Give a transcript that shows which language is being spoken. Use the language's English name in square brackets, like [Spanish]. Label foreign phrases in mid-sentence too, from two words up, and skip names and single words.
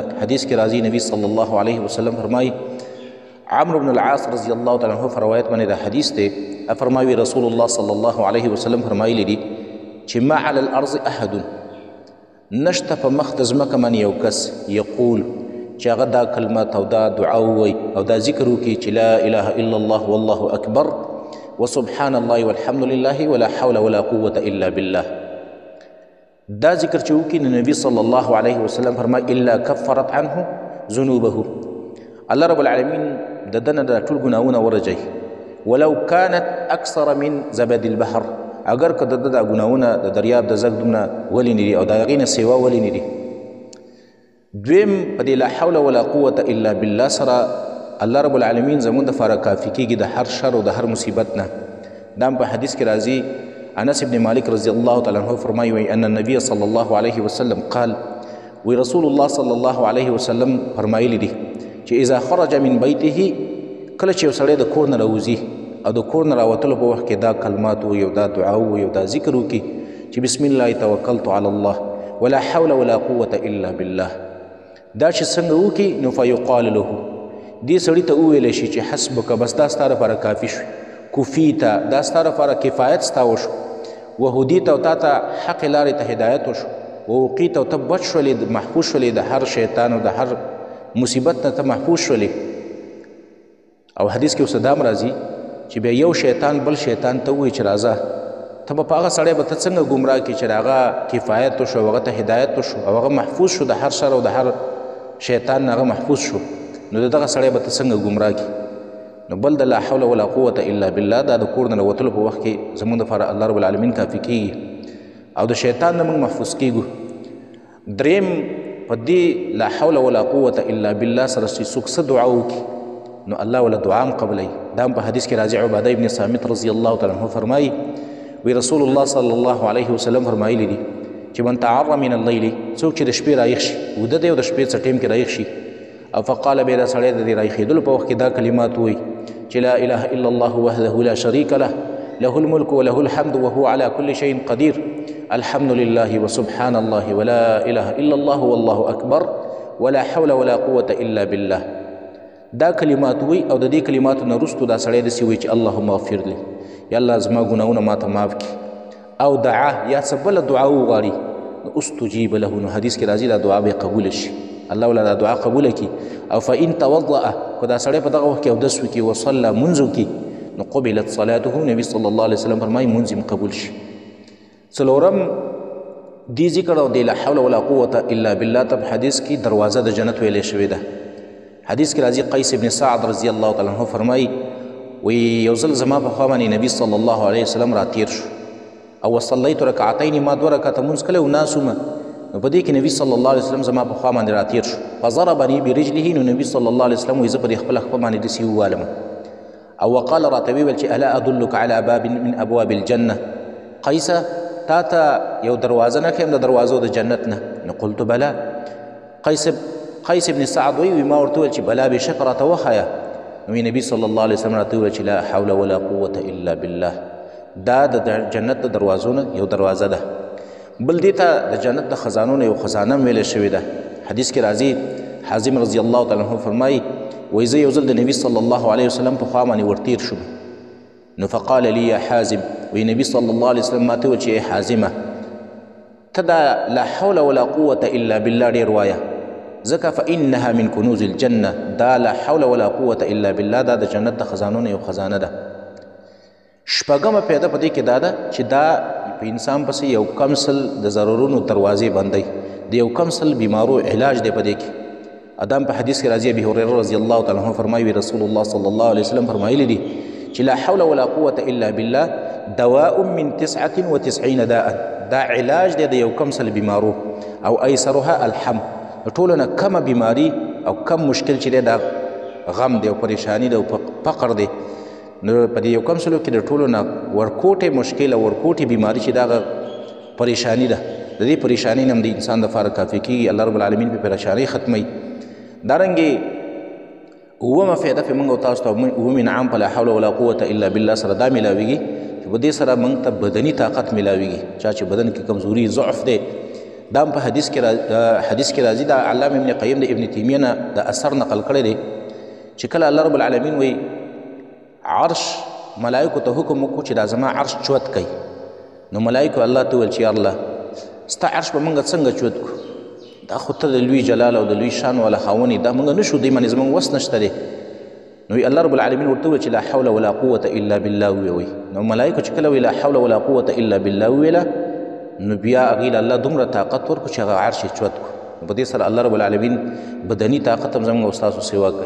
[Pashto] حدیث کې راځي، نبی [Arabic] صلی الله علیه وسلم [Pashto] فرمایي، عمرو بن العاص [Arabic] رضی الله تعالی عنه [Pashto] په روایت باندې دا حدیث دی، فرمایي [Arabic] رسول الله صلی الله علیه وسلم [Pashto] فرمایلی دي چې [Arabic] ما علی الارض احد، [Pashto] نشته په مخ د ځمکه باندې یو کس یقول چې هغه دا کلمات او دا دعا ووایي او دا ذکر وکړي چې [Arabic] لا اله الا الله والله اکبر وسبحان الله والحمد لله ولا حول ولا قوة الا بالله. [Pashto] دا ذکر چې وکړي نو نبی [Arabic] صلی الله علیه وسلم [Pashto] فرمایي [Arabic] الا کفرت عنه ذنوبه، الله رب العالمین [Pashto] د دنه د ټول ګناهونه ورجوي، [Arabic] ولو كانت اکثر من زبد البحر، [Pashto] اگر که د دا ګناهونه د دریاب د زګ دومره ولې نه دي او د هغې نه سیوا ولې نه دي. دویم، په دې [Arabic] لا حول ولا قوة الا بالله [Pashto] سره [Arabic] الله رب العالمین [Pashto] زموږ دپاره کافي کېږي د هر شر او د هر مصیبت نه. دا په حدیث کې راځي، انس بن مالک [Arabic] رضی الله تعالی عنه [Pashto] فرمایي [Arabic] ان النبي صلی الله علیه وسلم قال، [Pashto] وی [Arabic] رسول الله صلی الله علیه وسلم [Pashto] فرمایلی دي چې [Arabic] اذا خرج من بیته، [Pashto] کله چې یو سړی د کور نه راوځي او د کور نه راوتلو په وخت کې دا کلمات ووایي او دا دعا ووایي او دا ذکر وکړي چې [Arabic] بسم الله توکلت علی الله ولا حول ولا قوة الا بالله. [Pashto] دا چې څنګه وکړي نو [Arabic] فیقال له، [Pashto] دې سړي ته وویلی شي چې حسبک، بس دا ستا لپاره کافي شو، کفیته، دا ستا لپاره کفایت ستا وشو، وهدیته، او تا ته حق لارې ته هدایت وشو، ووقیته، او ته بچ شولې، محفوظ شولې د هر شیطان او د هر مصیبت نه ته محفوظ شولې. او حدیث کې اوس دا هم راځي چې بیا یو شیطان بل شیطان ته ووایي چې راځه، ته به په هغه سړی به ته څنګه ګمراه کړي چې د هغه کفایت وشو، هغه ته هدایت وشو او هغه محفوظ شو د هر شر او د هر شیطان نه هغه محفوظ شو، نو د دغه سړی به ته څنګه ګمراه کړي. نو بل د [Arabic] لا حول ولا قوة الا بالله [Pashto] دا د کور نه وتلو په وخت کې زموږ دپاره [Arabic] الله رب العالمین [Pashto] کافي کېږي او د شیطان نه موږ محفوظ کېږو. دریم، په دې [Arabic] لا حول ولا قوة الا بالله [Pashto] سره چې څوک څه دعا وکړي نو الله ولا دعا هم قبلوي. دا هم په حدیث کې راځي، عباده ابن صامت [Arabic] رضی الله تعالی عنه [Pashto] فرمایي، وی [Arabic] رسول الله صلی الله علیه وسلم [Pashto] فرمایلی دي چې [Arabic] من تعر من الليل، [Pashto] څوک چې د شپې رایښ شي، وده دی او د شپې څه ټیم کې رایښ شي، او فقال بیا دا سړی د دې رایښېدلو په وخت کې دا کلمات ووایي چې [Arabic] لا اله الا الله وحده لا شریک له له الملك وله الحمد وهو على كل شيء قدير الحمد لله وسبحان الله ولا اله الا الله والله اکبر ولا حول ولا قوة الا بالله. [Pashto] دا کلمات وی او د دې کلماتو نه وروستو دا سړی داسې وایي چې [Arabic] اللهم اغفر لي، [Pashto] یا الله زما ګناهونه ماته معاف کړي، او دعا یا څه بله دعا وغواړي نو [Arabic] استجیب له، [Pashto] نو حدیث کې راځي دا دعا به قبوله شي، الله ولا دا دعا قبوله کړي. [Arabic] او فإن توضأ، [Pashto] که دا سړی په دغه وخت کې اودس وکړي، وصلى منځ وکړي نو [Arabic] قبلت صلاته، [Pashto] نبي [Arabic] صلی الله علیه وسلم [Pashto] فرمایي منځ یې قبول شي. څلورم، دې ذکر او د [Arabic] لا حول ولا قوة الا بالله [Pashto] ته حدیث کې دروازه د جنت ویلې شوې ده. حدیث کې راځي، قیس ابن سعد [Arabic] رضی الله تعالی عنه [Pashto] فرمایي، وی یو ځل زما په خوا باندې نبي [Arabic] صلی الله علیه وسلم [Pashto] راتیر شو او [Arabic] وصلیت رکعتین، [Pashto] ما 2 رکعته مونځ کړی او ناست ومه، نو په دې کې نبي [Arabic] صلی الله علیه وسلم [Pashto] زما په خوا باندې راتیر شو، [Arabic] فضربني برجله، [Pashto] نو نبي [Arabic] صلی الله علیه وسلم [Pashto] وایي زه په دې خپله خپه باندې داسې ووالم، او وقال راته ویل چې [Arabic] الا ادلک علی باب من ابواب الجنه، [Pashto] قیسه تا ته یو دروازه نه ښیم د دروازو د جنت نه؟ [Arabic] نو قلت بلا. [Pashto] قیس ابن سعد وی ما ورته ویل چې بلا بېشکه راته وښایه. نو نبی [Arabic] صلی الله علیه وسلم [Pashto] راته وویل چې [Arabic] لا حول ولا قوة الا بالله. [Pashto] دا د جنت د دروازو نه یو دروازه ده. بل دې ته د جنت د خزانو نه یو خزانه هم ویلی شوې ده. حدیث کې راځي حازم [Arabic] رضی الله تعالی عنه [Pashto] فرمایي وایي زه یو ځل د نبي [Arabic] صلی الله علیه وسلم [Pashto] په خوا باندې ورتیر شوم، نو [Arabic] فقال لي یا حازم، [Pashto] وایي نبي [Arabic] صلی الله علیه وسلم [Pashto] ماته وویل چې ای حازمه ته دا [Arabic] لا حول ولا قوة الا بالله [Pashto] ډېر وایه، ځکه [Arabic] فانها من کنوز الجنه. [Pashto] دا [Arabic] لا حول ولا قوة الا بالله [Pashto] دا د جنت د خزانو نه یو خزانه ده. شپږمه پیدا په دې کې دا ده چې دا په انسان پسې یو کم سل د ضرورونو دروازې بندوي، د یو کم سل بیمارو علاج دی په دې کې. ادم په حدیث کې راځي ابي هريره [Arabic] رضی الله تعالی عنه [Pashto] فرمایي [Arabic] رسول الله صلی الله علیه وسلم [Pashto] فرمایلی دي چې [Arabic] لا حول ولا قوة الا بالله دواء من 99 داء. [Pashto] دا علاج دی د یو کم سل بیمارو، او [Arabic] ایسرها الحم. [Pashto] ټولو نه کمه بیماري او کم مشکل چې دی دا غم دی او پریشانی دی او فقر دی. نو په دې یو کم سلو کې د ټولو نه ورکوټې مشکل او ورکوټې بیماري چې دا پریشانی ده، د دې پریشانی نه هم د انسان دپاره کافي کېږي. [Arabic] الله رب العالمین [Pashto] په پریشانۍ ختموي. دارنګې اوومه فایده پې موږ او تاسو ته اووم انعام په [Arabic] لا حول ولا قوة الا بالله [Pashto] سره دا میلاویږي چې په دې سره موږ ته بدني طاقت میلاویږي. چا چې بدن کې کمزوري ضعف دی دا هم په حدیث کې راځي. دا علامه ابن قیم د ابن تیمیه نه د اثر نقل کړی دی چې کله [Arabic] الله رب العالمین [Pashto] وایي عرش ملائکو ته حکم وکړو چې دا زما عرش چوت کوي، نو ملائکو الله ته وویل چې یا الله ستا عرش به موږ څنګه چوت کړو؟ دا خو ته د لوی جلال او د لوی شان والا خاوند یې، دا موږ نه شو، دې باندې زموږ وس نشته دی. نو [Arabic] الله رب العالمین [Pashto] ورته وویل چې [Arabic] لا حول ولا قوة الا بالله [Pashto] ووایي. نو ملائکو چې کله وایي [Arabic] لا حول ولا قوة الا بالله [Pashto] وویله، نو بیا هغې له الله دومره طاقت ورکړو چې هغه عرش یې چوت کړو. نو په دې سره [Arabic] الله رب العالمین [Pashto] بدني طاقت هم زموږ او ستاسو سیوا کوي.